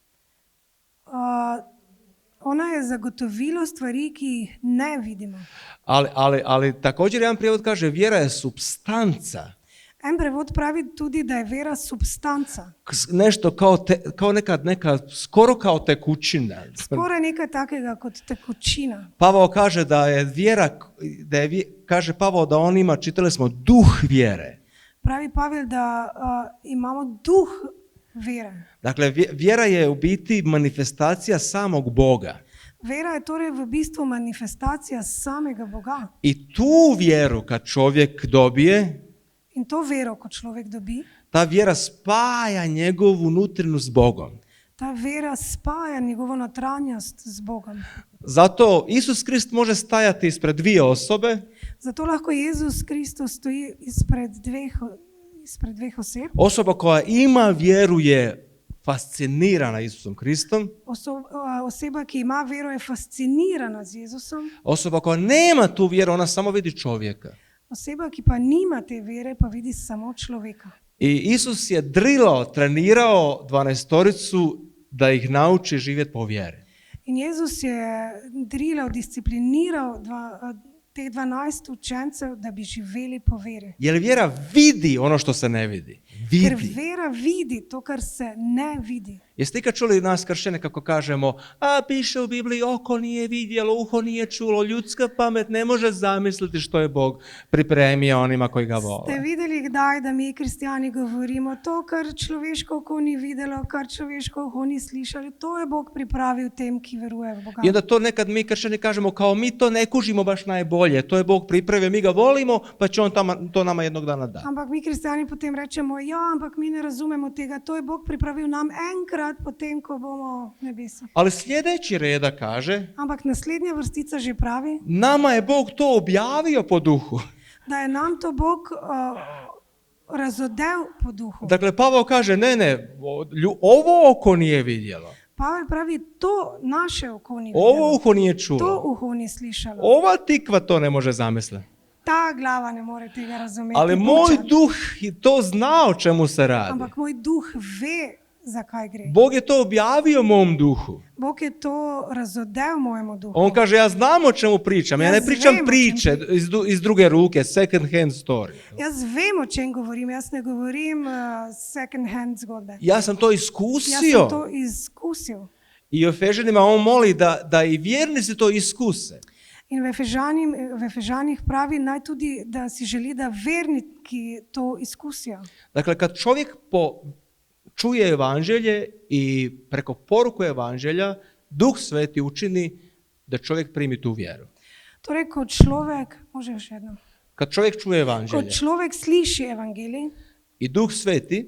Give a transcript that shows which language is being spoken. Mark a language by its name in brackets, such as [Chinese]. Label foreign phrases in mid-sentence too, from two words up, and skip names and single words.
[Slovenian] Ona je zagotovilo stvari, ki jih ne vidimo. [Croatian] Ali također jedan prijevod kaže vjera je supstanca. [Slovenian] En prevod pravi tudi, da je vera substanca. [Croatian] Nešto kao neka skoro kao tekućina. [Slovenian] Skoraj nekaj takega kot tekočina. [Croatian] Pavao kaže da je vjera, kaže Pavao da on ima, čitali smo, duh vjere. [Slovenian] Pravi Pavel, da imamo duh vere. [Croatian] Dakle, vjera je u biti manifestacija samog Boga. [Slovenian] Vera je torej v bistvu manifestacija samega Boga. [Croatian] I tu vjeru kad čovjek dobije, [Slovenian] In to vero, ko človek dobi, [Croatian] ta vjera spaja njegovu nutrinu s Bogom. [Slovenian] ta vera spaja njegovo notranjost z Bogom. [Croatian] Zato Isus Krist može stajati ispred dvije osobe, [Slovenian] Zato lahko Jezus Kristus stoji izpred dveh oseb. [Croatian] osoba koja ima vjeru je fascinirana Isusom Kristom, [Slovenian] Oseba, ki ima vero, je fascinirana z Jezusom. [Croatian] osoba koja nema tu vjeru, ona samo vidi čovjeka. [Slovenian] Oseba, ki pa nima te vere, pa vidi samo človeka. [Croatian] I Isus je drilao, trenirao 12-toricu da ih nauči živjeti po vjeri. [Slovenian] In Jezus je drilal, discipliniral teh 12 učencev, da bi živeli po veri. [Croatian] Jer vjera vidi ono što se ne vidi. [Slovenian] Ker Vidi. vera vidi to, kar se ne vidi. [Croatian] Jeste ikad čuli nas kršćane kako kažemo, a piše u Bibliji, oko nije vidjelo, uho nije čulo, ljudska pamet ne može zamisliti što je Bog pripremio onima koji ga vole. [Slovenian] Ste videli kdaj, da mi kristijani govorimo, to, kar človeško oko ni videlo, kar človeško oko ni slišalo, to je Bog pripravil tem, ki veruje v Boga. [Croatian] I onda to nekad mi kršćani kažemo kao mi to ne kužimo baš najbolje, to je Bog pripravio, mi ga volimo pa će on to nama jednog dana dati. [Slovenian] Ampak mi kristijani potem rečemo, ja, ampak mi ne razumemo tega, to je Bog pripravil nam enkrat potem, ko bomo v nebesi. [Croatian] Ali sljedeći reda kaže, [Slovenian] Ampak naslednja vrstica že pravi, [Croatian] nama je Bog to objavio po duhu. [Slovenian] da je nam to Bog razodel po duhu. [Croatian] Dakle, Pavao kaže, ne, ovo oko nije vidjelo, [Slovenian] Pavel pravi, to naše oko ni [Croatian] ovo [Slovenian] videlo, [Croatian] uho nije [Slovenian] to [Croatian] čulo, [Slovenian] uho ni slišalo, [Croatian] ova tikva to ne može zamisliti. [Slovenian] ta glava ne more tega razumeti. [Croatian] Ali moj [Slovenian] Buča. [Croatian] duh to zna o čemu se radi. [Slovenian] Ampak moj duh ve, zakaj gre. [Croatian] Bog je to objavio mom duhu. [Slovenian] Bog je to razodel mojemu duhu. [Croatian] On kaže, ja znam o čemu pričam. Ja ne Ja pričam znam o priče iz druge ruke, [English] second hand story. [Slovenian] Jaz vem, o čem govorim, jaz ne govorim [English] second hand [Slovenian] zgodbe. [Croatian] Ja sam to [Slovenian] Jaz [Croatian] iskusio. [Slovenian] sem to izkusil. [Croatian] I u Efežanima on moli da i vjernici to iskuse. [Slovenian] In v Efežanih pravi naj tudi, da si želi, da verniki to izkusijo. [Croatian] Dakle, kad čovjek čuje evanđelje i preko poruku evanđelja, Duh Sveti učini da čovjek primi tu vjeru. [Slovenian] Torej, ko človek, [Croatian] može još jednom, Kad čovjek čuje [Slovenian] ko [Croatian] evanđelje [Slovenian] človek sliši evangelij [Croatian] i Duh Sveti